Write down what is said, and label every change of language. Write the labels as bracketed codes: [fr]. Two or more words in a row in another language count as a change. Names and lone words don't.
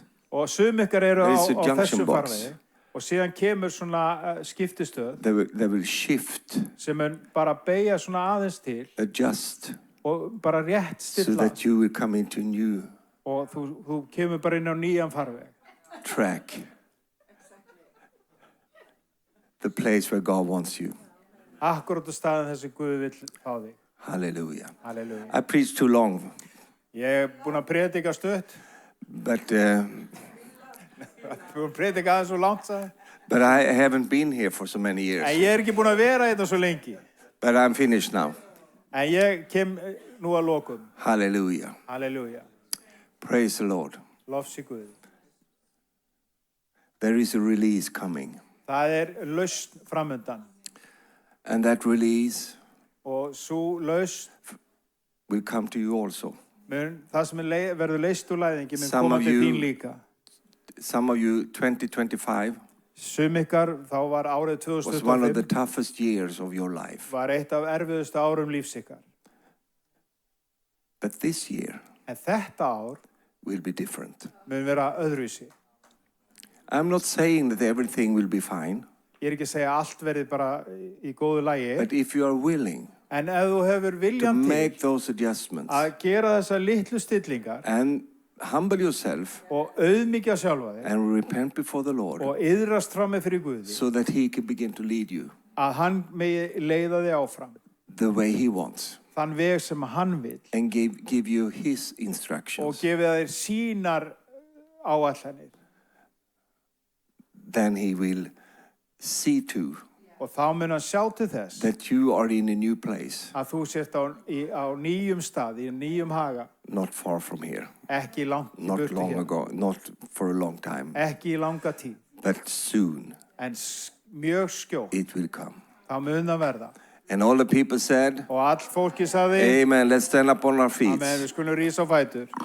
[is] Og sum ykkar eru á [en] There is a junction [is] þessum [en] box. [is] farvegi og síðan kemur svona skiptistöð [en] They will shift, [is] sem mun bara beygja svona aðeins til [en] adjust, [is] og bara rétt [en] so [is] stilla [en] that you will come into a new [is] og þú kemur bara inn á nýjan farveg. [en] track. The place where God wants you. [is] Akkurat á staðin þessi Guð vill fá þig. [en] Hallelujah. [is] Halleluja. [en] I preached too long, [is] Ég er búinn að predika stutt. [en] but [is] Búinn að predika aðeins svo langt, sagði. [en] I haven't been here for so many years. [is] En ég er ekki búinn að vera þetta svo lengi. [en] But I'm finished now. [is] En ég kem nú að lokum. [en] Hallelujah. [is] Halleluja. [en] Praise the Lord. [is] Lofsi Guð. [en] There is a release coming. [is] Það lausn framundan. [en] And that release [is] Og svo lausn [en] will come to you also. [is] það sem verður leyst úr læðingi mun [en] Some [is] koma [en] of [is] til [en] you- [is] þín líka. [en] Some of you, 2025 [is] Sum ykkar, þá var árið [en] was one of the [is] 2025 [en] toughest years of your life. [is] var eitt af erfiðustu árum lífs ykkar. [en] But this year [is] En þetta ár [en] will be different. [is] mun vera öðruvísi. [en] I'm not saying that everything will be fine, [is] Ég ekki að segja að allt verði bara í góðu lagi. [en] but if you are willing [is] En ef þú hefur [en] to [is] viljan [en] make [is] til [en] those adjustments [is] að gera þessar litlu stillingar [en] and humble yourself [is] og auðmíkja sjálfa þig [en] and repent before the Lord [is] og iðrast frammi fyrir Guði, [en] so that He can begin to lead you [is] að hann megi leiða þig áfram [en] the way He wants [is] þann veg sem hann vil [en] and give you His [is] og [en] instructions, [is] gefið þér sínar áætlanir. [en] then He will see to [is] Og þá mun hann sjá til þess [en] that you are in a new place, [is] að þú sért á nýjum stað, í nýjum haga, [en] not far from here, [is] ekki langt í [en] not [is] burtu [en] long [is] hér, [en] ago, not for a long time, [is] ekki í langa tíð, [en] but soon [is] en mjög skjótt, [en] it will come. [is] þá mun það verða. [en] And all the people said, [is] Og all fólki sagði, [en] Amen. Let's stand up on our feet. [is] amen, við skulum rísa á fætur.